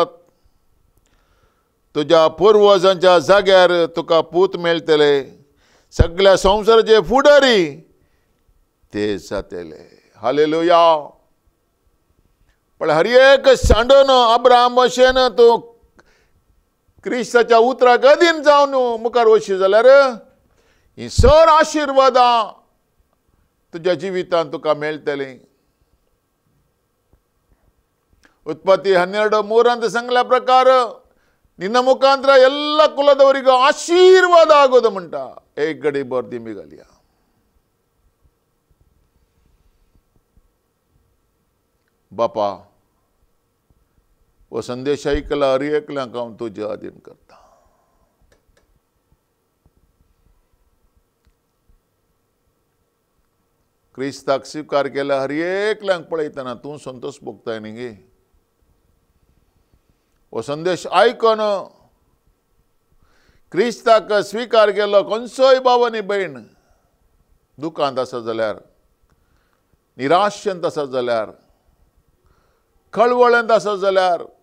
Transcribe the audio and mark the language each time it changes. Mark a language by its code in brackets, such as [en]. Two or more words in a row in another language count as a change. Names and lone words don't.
[kok] तुज्या पुर्वजांच्या जाग्यार तुका पूत मेळटले सगळ्या संवसाराचे फुडारी ते जातले हालेलुया पण हर एक सांडून अब्राहम भशेन तूं क्रिस्ताच्या उतराक अधीन जावन मुखार वची जाल्यार ही सर आशिर्वादां तुज्या जिवितांत तुका मेळटलीं उत्पत्ती 12:3 सांगल्या प्रकार [kn] ನಿನ್ನ ಮುಖಾಂತರ ಎಲ್ಲ ಕುಲದವರಿಗೂ ಆಶೀರ್ವಾದ ಆಗೋದು ಮುಂಟ [kok] एक गडी बर दिमी घालया बापा वो संदेश ऐकला हर एकल्यांक हांव तुजे अधीन करता क्रिस्ताक स्वीकार केला हर एकल्यांक पळयतना तूं संतोष भोगताय न्ही गे वो संदेश आयकून क्रिस्ताक स्वीकार केलो खंयचोय भाव आनी भयण दुखांत आसा जाल्यार निराशेंत आसा जाल्यार कळवळेंत आसा जाल्यार